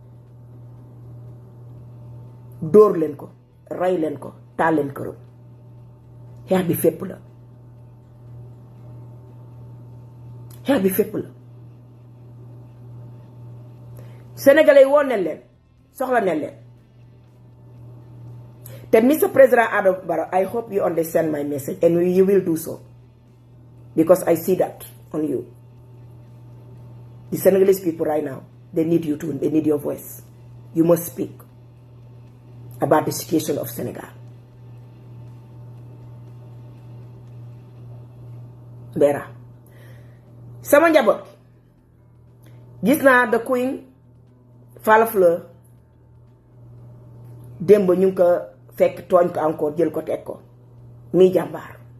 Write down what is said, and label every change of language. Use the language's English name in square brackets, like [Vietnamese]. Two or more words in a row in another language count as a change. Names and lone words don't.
[Wolof] dóor leen ko rey leen ko taal leen këram xeex bi fépp la. xeex bi fépp la. Sénégalais yi woon nañ leen soxla nañ leen te Mr. [English] President Adam Barrow, I hope you understand my message and you will do so because I see that on you. The Senegalese people right now, they need you too. They need your voice. You must speak about the situation of Senegal. [Wolof] Bera sama njaboot gis naa the Queen Falla Fleur démb ñu ngi ko fekk tooñ ko encore jël ko teg ko muy jàmbaar.